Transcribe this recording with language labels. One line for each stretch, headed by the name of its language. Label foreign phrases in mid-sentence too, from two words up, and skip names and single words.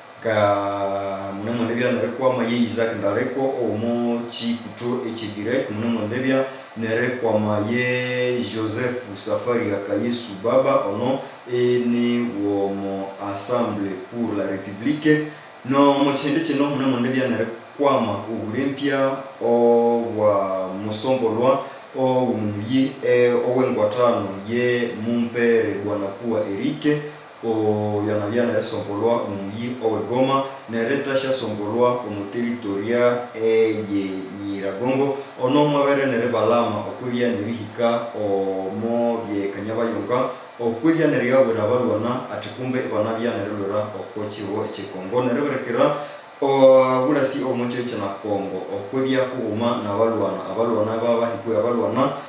Nande: ka mune mondebya nerekwama ye Isaac Ndaleko omo chikuto ekigire mune mondebya nerekwama ye Joseph Safari Akayesu Baba ono ni womo Assemblée pour la République no mochende kino mune mondebya nerekwama ubulempya wa musombolwa umuyi owengwatano ye mumpere bwana kuwa Erike yanabya neresombolwa umuyi owegoma neretasha sombolwa omuteritoria ye Nyiragongo ono mwabere nerebalama okwibya nerihika omo bye Kanyabayonga okwibya neriyabura balwana ati kumbe banabya nerelora okokiwo ekikongo nereberekera bulasi omuncho cyana Kongo okwibya kuuma abalwana baba hikuya abalwana